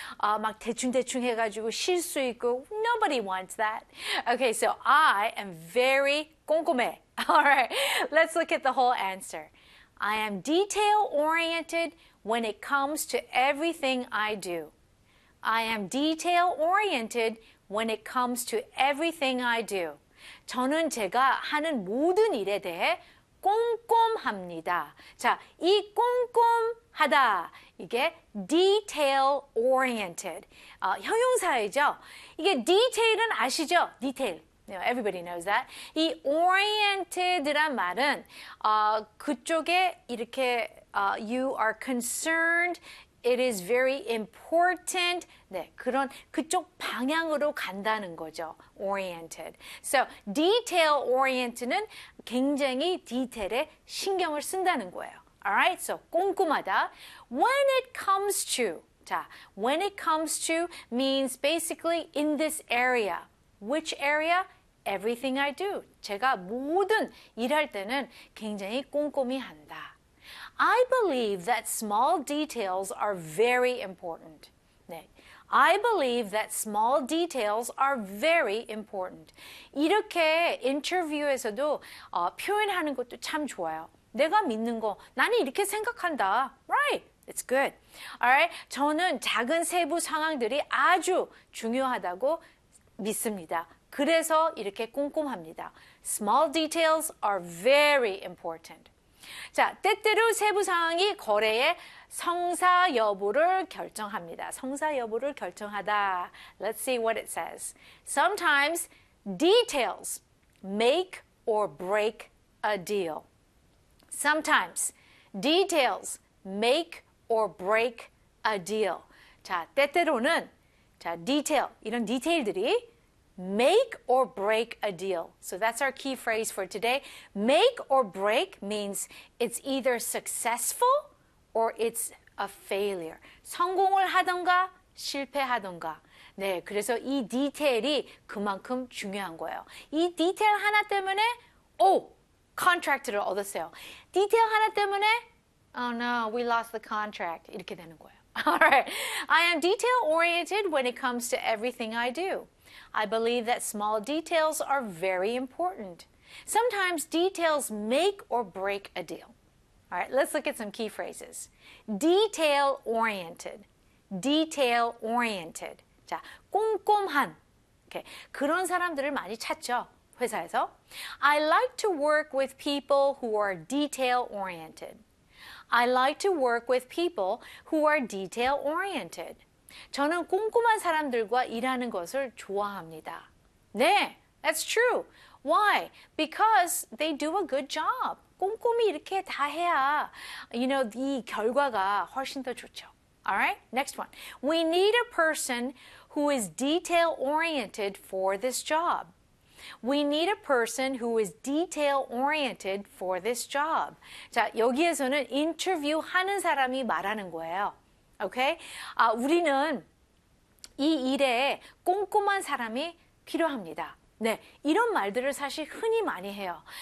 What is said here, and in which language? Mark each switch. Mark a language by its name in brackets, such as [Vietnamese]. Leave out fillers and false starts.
[Korean] 막 대충대충 해가지고 쉴수 있고. [English] Nobody wants that. Okay, so I am very [Korean] 꼼꼼해. [English] All right, let's look at the whole answer. I am detail-oriented when it comes to everything I do. I am detail-oriented when it comes to everything I do. [Korean] 저는 제가 하는 모든 일에 대해 꼼꼼합니다. 자, 이 꼼꼼하다, 이게 detail-oriented. 형용사이죠? 이게 detail은 아시죠? detail. [English] You know, everybody knows that. [Korean] 이 oriented란 말은 그쪽에 이렇게 [English] you are concerned, it is very important. [Korean] 네, 그런 그쪽 방향으로 간다는 거죠. oriented. So detail oriented는 굉장히 디테일에 신경을 쓴다는 거예요. [English] Alright, so [Korean] 꼼꼼하다. [English] When it comes to, [Korean] 자, [English] when it comes to means basically in this area. Which area? Everything I do. [Korean] 제가 모든 일할 때는 굉장히 꼼꼼히 한다. [English] I believe that small details are very important. [Korean] 네. [English] I believe that small details are very important. [Korean] 이렇게 인터뷰에서도 표현하는 것도 참 좋아요. 내가 믿는 거, 나는 이렇게 생각한다. [English] Right. It's good. Alright. [Korean] 저는 작은 세부 상황들이 아주 중요하다고 믿습니다. 그래서 이렇게 꼼꼼합니다. Small details are very important. 자, 때때로 세부 상황이 거래의 성사 여부를 결정합니다. 성사 여부를 결정하다. [English] Let's see what it says. Sometimes details make or break a deal. Sometimes details make or break a deal. [Korean] 자, 때때로는 자, detail 이런 디테일들이 [English] make or break a deal. So that's our key phrase for today. Make or break means it's either successful or it's a failure. [Korean] 성공을 하던가 실패하던가. 네, 그래서 이 디테일이 그만큼 중요한 거예요. 이 디테일 하나 때문에 오, 컨트랙트를 얻었어요. 디테일 하나 때문에 [English] oh no, we lost the contract. [Korean] 이렇게 되는 거예요. [English] Alright, I am detail-oriented when it comes to everything I do. I believe that small details are very important. Sometimes details make or break a deal. Alright, let's look at some key phrases. Detail-oriented. Detail-oriented. [Korean] 자, 꼼꼼한. [English] Okay. [Korean] 그런 사람들을 많이 찾죠, 회사에서. [English] I like to work with people who are detail-oriented. I like to work with people who are detail-oriented. [Korean] 저는 꼼꼼한 사람들과 일하는 것을 좋아합니다. 네, [English] that's true. Why? Because they do a good job. [Korean] 꼼꼼히 이렇게 다 해야, [English] you know, [Korean] 이 결과가 훨씬 더 좋죠. [English] All right, next one. We need a person who is detail-oriented for this job. We need a person who is detail-oriented for this job. [Korean] 자, 여기에서는 인터뷰하는 사람이 말하는 거예요. [English] Okay? [Korean] 아, 우리는 이 일에 꼼꼼한 사람이 필요합니다. 네, 이런 말들을 사실 흔히 많이 해요.